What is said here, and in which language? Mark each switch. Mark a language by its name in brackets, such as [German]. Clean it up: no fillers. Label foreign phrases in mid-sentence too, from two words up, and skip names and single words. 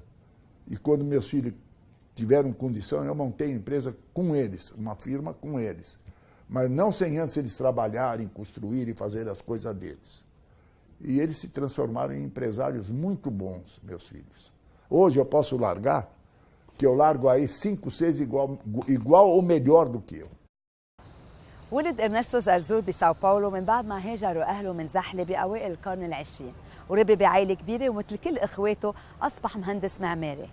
[Portuguese] E quando meus filhos tiveram condição, eu montei a empresa com eles, uma firma com eles. Mas não sem antes eles trabalharem, construírem, fazer as coisas deles. E eles se transformaram em empresários muito bons, meus filhos. Hoje eu posso largar, que eu largo aí 5, 6 igual ou melhor do que eu. [Arabic] ولد إرنستو زرزور بساو باولو من بعد ما هاجروا أهله من زحلة بأوائل القرن العشرين، وربي بعائلة كبيرة ومثل كل إخواته أصبح مهندس معماري.